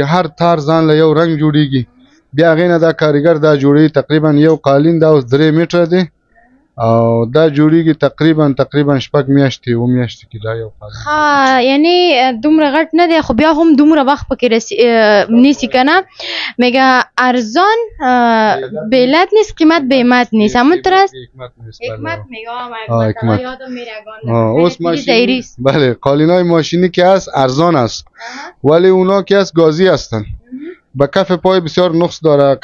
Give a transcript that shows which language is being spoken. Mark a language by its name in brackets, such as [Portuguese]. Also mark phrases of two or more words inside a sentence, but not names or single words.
[Pashto] هر تار ځان له یو رنګ جوړېږي. بیا هغې نه دا کاریګر دا جوړوي. تقریبا یو قالین دا اوس 3 میټره دی او دا جوړیږي تقریبا شپږ میاشتې و میاشتې کې دا یو قالین. ها یعنی دومره غټ نه دی خو بیا هم دومره وخت پکې نیسی کنه. [Persian] میگه ارزان بلد نیست قیمت به حکمت نیست. همونطور است. حکمت میگه حکمت یادم میره اگان اوس ماشین بله قالینای ماشینی که هست ارزان است ولی اونا که هست گازی هستن. با کف پای بسیار نقص داره.